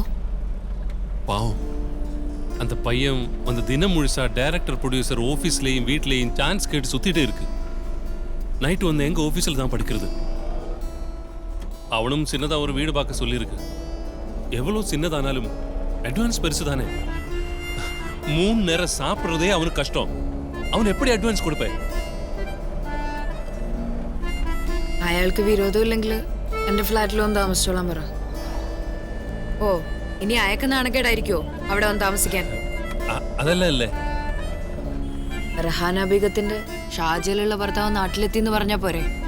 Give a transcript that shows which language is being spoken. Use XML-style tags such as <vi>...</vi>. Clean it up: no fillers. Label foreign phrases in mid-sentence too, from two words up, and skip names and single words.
<ta>பாவம், அந்த பையன் வந்து தினம் முழுசா</ta> <en>director producer</en> <ta>ஆஃபீஸ்லேயும் வீட்லேயும் சான்ஸ் கேட்டு சுற்றிட்டே இருக்கு. நைட்டு வந்து எங்கள் ஆஃபீஸில் தான் படிக்கிறது. அவனும் சின்னதாக ஒரு வீடு பார்க்க சொல்லியிருக்கு. எவ்வளோ சின்னதானாலும் அட்வான்ஸ் பெருசு தானே. 3 நேரம் சாப்பிட்றதே அவனுக்கு கஷ்டம். அவன் எப்படி</ta> <ml>അഡ്വാൻസ് കൊടുപ്പേ? അയാൾക്ക് വിരോധമില്ലെങ്കിൽ എൻ്റെ ഫ്ലാറ്റിൽ വന്ന് താമസിച്ചോളാൻ പറ. ഓ, ഇനി അയക്ക് നാണക്കേടായിരിക്കോ അവിടെ വന്ന് താമസിക്കാൻ? അതല്ല അല്ലേ, റഹാന ബീഗത്തിന്റെ ഷാജയിലുള്ള ഭർത്താവ് നാട്ടിലെത്തി എന്ന് പറഞ്ഞാ പോരെ?</ml>